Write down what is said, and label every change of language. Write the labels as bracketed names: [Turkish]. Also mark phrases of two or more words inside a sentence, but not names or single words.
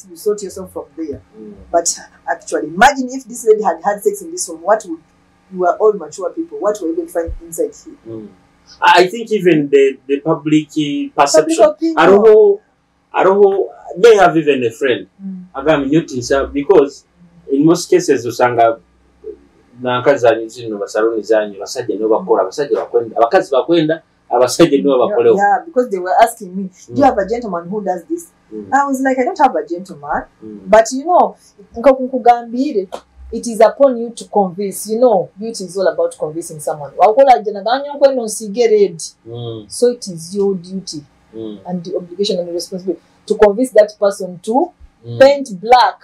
[English] You sort yourself from there. But actually, imagine if this lady had sex in this room. What would you are all mature people? What were you going to find inside here? I think even the public perception. I don't know. They have even a friend. Because in most cases, [Ganda] usanga nankazanyi zino basaloni zanyu basajja no bakola basajja bakwenda abakazi bakwenda abasajja no bakolewo. [English] Yeah, because they were asking me, do you have a gentleman who does this? I was like, I don't have a gentleman, but you know, nkakugambire. It is upon you to convince. You know, beauty is all about convincing someone. So it is your duty and the obligation and the responsibility to convince that person to paint black.